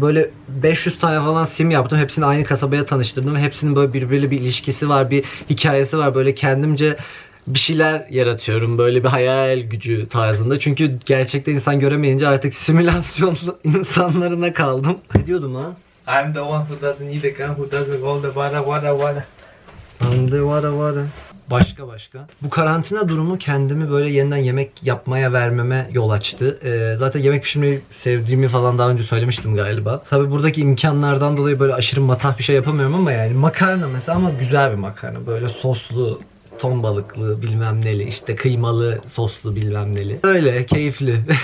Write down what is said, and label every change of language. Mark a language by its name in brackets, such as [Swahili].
[Turkish] Böyle 500 tane falan sim yaptım. Hepsini aynı kasabaya tanıştırdım. Hepsinin böyle birbiriyle bir ilişkisi var, bir hikayesi var. Böyle kendimce bir şeyler yaratıyorum. Böyle bir hayal gücü tarzında. Çünkü gerçekten insan göremeyince artık simülasyon insanlarına kaldım. Ne diyordum lan? [English] I'm the one who doesn't need a gun, who doesn't hold the wada. I'm the wada. [Turkish] Başka. Bu karantina durumu kendimi böyle yeniden yemek yapmaya vermeme yol açtı. Zaten yemek pişirmeyi sevdiğimi falan daha önce söylemiştim galiba. Tabi buradaki imkanlardan dolayı böyle aşırı matah bir şey yapamıyorum ama yani makarna mesela, ama güzel bir makarna. Böyle soslu, ton balıklı, bilmem neli, işte kıymalı, soslu bilmem neli. Öyle keyifli.